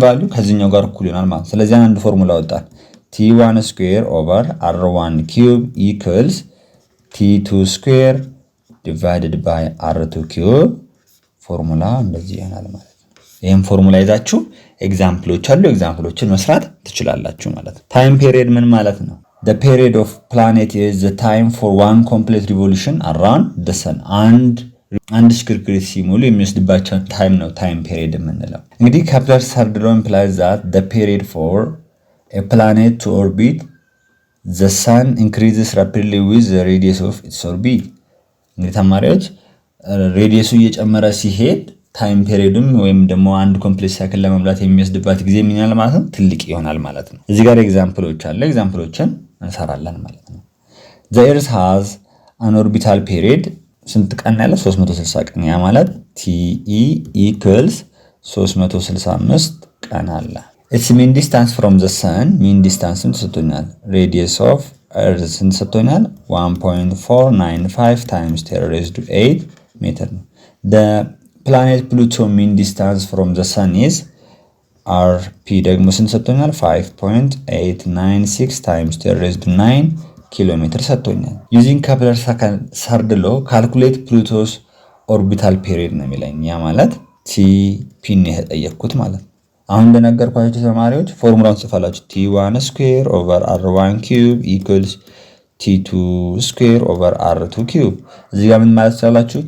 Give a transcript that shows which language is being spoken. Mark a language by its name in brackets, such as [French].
[Amharic] ቫልዩ ከዚህኛው ጋር እኩል ይሆናል ማለት። ስለዚህ አንድ ፎርሙላ ወጣን t1 ስኩዌር ኦቨር r1 ኪዩብ ኢኩዋልስ t2 ስኩዌር ዲቫይድድ ባይ r2 ኪዩብ ፎርሙላ እንደዚህ ይሆናል ማለት ነው። ይሄን ፎርሙላ ይዛችሁ ኤግዛምፕሎች አሉ ኤግዛምፕሎችን መስራት ትችላላችሁ ማለት ነው። ታይም ፔሪየድ ምን ማለት ነው? [English] The period of planet is the time for one complete revolution around the sun. [Amharic] አንድ ሽክርክሪት ሲሞሉ የሚወስድባቸው ታይም ነው ታይም ፔሪየድ የምንለው። እንግዲህ [English] Kepler third law implies that the period for a planet to orbit the sun increases rapidly with the radius of its orbit. [Amharic] እንግዲህ ተማሪዎች ሬዲየሱ እየጨመረ ሲሄድ ታይም ፔሪየድም ወይም ደግሞ አንድ ኮምፕሌክስ ሳይክል ለመሙላት የሚወስድባት ጊዜ ምን ይሆናል ማለት ነው ትልቅ ይሆናል ማለት ነው። እዚህ ጋር ኤግዛምፕሎች አለ ኤግዛምፕሎችን እንሰራለን ማለት ነው። [English] The Earth has an orbital period [Amharic] ስንት ቀን ያለ 360 ቀን ያ ማለት TE equals 365 ቀን አለ። [English] Its mean distance from the sun [Amharic] mean distance ስንት ሰጥቶኛል? [English] Radius of Earth [Amharic] ስንት ሰጥቶኛል? [English] 1.495 times 10 raised to 8 ሜትር ነው። The planet Pluto mean distance from the sun is RP [Amharic] ደግሞ ስንት ሰጥቶኛል? 5.896 times 10 raised to 9 ኪሎ ሜትር ሰጥቶኛል። [English] Using Kepler's third law calculate Pluto's orbital period [Amharic] ነው የሚለኝ። ያ ማለት TP ነው የተጠየቅኩት ማለት ነው። አሁን እንደነገርኳችሁ ተማሪዎች ፎርሙላውን ጽፋላችሁ T1 ስኩዌር ኦቨር R1 ኪዩብ ኢኩዋልስ T2 ስኩዌር ኦቨር R2 ኪዩብ። እዚህ ጋር ምን ማለት ትችላላችሁ?